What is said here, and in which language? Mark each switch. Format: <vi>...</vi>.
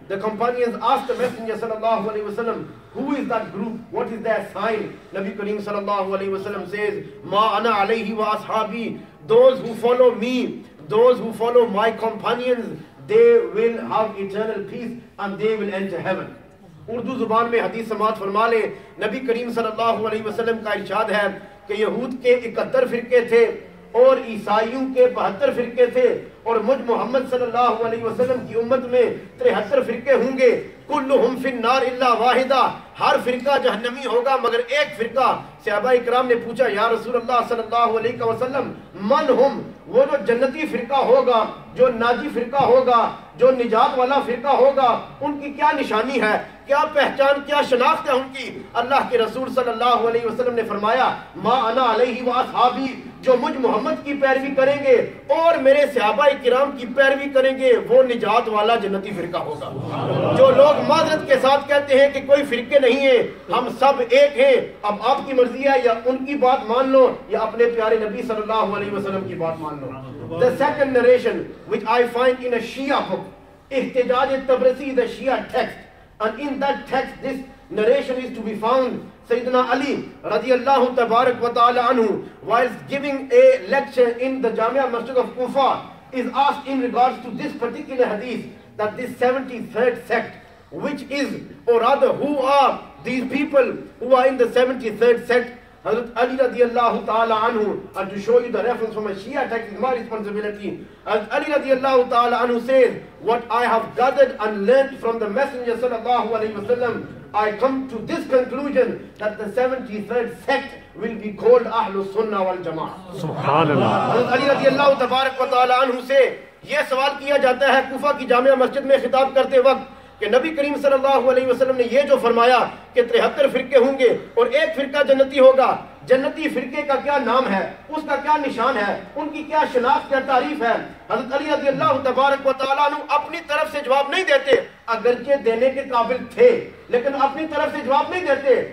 <en>The companions asked the Messenger sallallahu alayhi wa sallam, who is that group? What is their sign? Nabi Kareem sallallahu alayhi wa sallam says,</en> <ar>ma ana alayhi wa ashabi.</ar> <en>Those who follow me, those who follow my companions, they will have eternal peace and they will enter heaven.</en> <ur>Urdu زبان میں حدیث سماعت فرما لے. نبی کریم صلی اللہ علیہ وسلم کا ارشاد ہے کہ یہود کے 71 فرقے تھے اور عیسائیوں کے 72 فرقے تھے اور مجھ محمد صلی اللہ علیہ وسلم کی امت میں 73 فرقے ہوں گے.</ur> <ar>کلہم فی النار الا واحدہ.</ar> <ur>ہر فرقہ جہنمی ہوگا مگر ایک فرقہ. صحابہ اکرام نے پوچھا یا رسول اللہ صلی اللہ علیہ وسلم</ur> <ar>من ہم,</ar> <ur>وہ جو جنتی فرقہ ہوگا, جو ناجی فرقہ ہوگا, جو نجات والا فرقہ ہوگا, ان کی کیا نشانی ہے, کیا پہچان, کیا شناخت ہے ان کی؟ اللہ کے رسول صلی اللہ علیہ وسلم نے فرمایا</ur> <ar>ما انا علیہ واصحابی,</ar> <ur>جو مجھ محمد کی پیروی کریں گے اور میرے صحابہ کرام کی پیروی کریں گے وہ نجات والا جنتی فرقہ ہوگا. جو لوگ معذرت کے ساتھ کہتے ہیں کہ کوئی فرقے نہیں ہیں, ہم سب ایک ہیں, اب آپ کی مرضی ہے یا ان کی بات مان لو یا اپنے پیارے نبی صلی اللہ علیہ وسلم کی بات مان لو.</ur> <en>The second narration which I find in a Shia book, Ihtijaj al-Tabrasi, the Shia text, and in that text this narration is to be found. Sayyidina Ali radiyallahu tabarak wa ta'ala anhu, whilst giving a lecture in the Jamia Masjid of Kufa, is asked in regards to this particular hadith, that this 73rd sect, which is, or rather who are these people who are in the 73rd sect, Hazrat Ali radiyallahu ta'ala anhu, and to show you the reference from a Shia text is my responsibility. Hazrat Ali radiyallahu ta'ala anhu says, what I have gathered and learnt from the Messenger sallallahu alayhi wa sallam, I come to this conclusion that the 73rd sect will be called Ahlus Sunnah wal Jama'ah.</en> <ar>Subhanallah.</ar> <ur>Hazrat Ali radiyallahu tabarak wa ta'ala anhu سے یہ سوال کیا جاتا ہے کوفہ کی جامعہ مسجد میں خطاب کرتے وقت کہ نبی کریم صلی اللہ علیہ وسلم نے یہ جو فرمایا کہ 73 فرقے ہوں گے اور ایک فرقہ جنتی ہوگا, جنتی فرقے کا کیا نام ہے, اس کا کیا نشان ہے, ان کی کیا شناخت, کیا تعریف ہے؟ حضرت علی رضی اللہ تبارک و تعالیٰ عنہ اپنی طرف سے جواب نہیں دیتے, اگرچہ دینے کے قابل تھے لیکن اپنی طرف سے جواب نہیں دیتے.</ur>